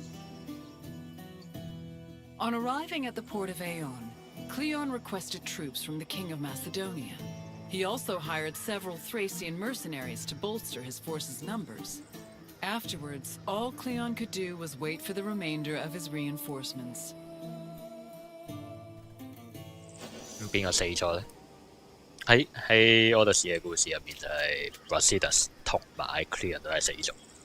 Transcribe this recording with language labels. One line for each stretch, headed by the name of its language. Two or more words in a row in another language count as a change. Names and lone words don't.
English: On arriving at the port of Aeon, Cleon requested troops from the king of Macedonia. He also hired several Thracian mercenaries to bolster his force's numbers. Afterwards, all Cleon could do was wait for the remainder of his reinforcements.
Cantonese: 咁邊個死咗呢？喺 Odyssey 嘅故事入面就係 Brasidas 同埋 Cleon 都係死咗。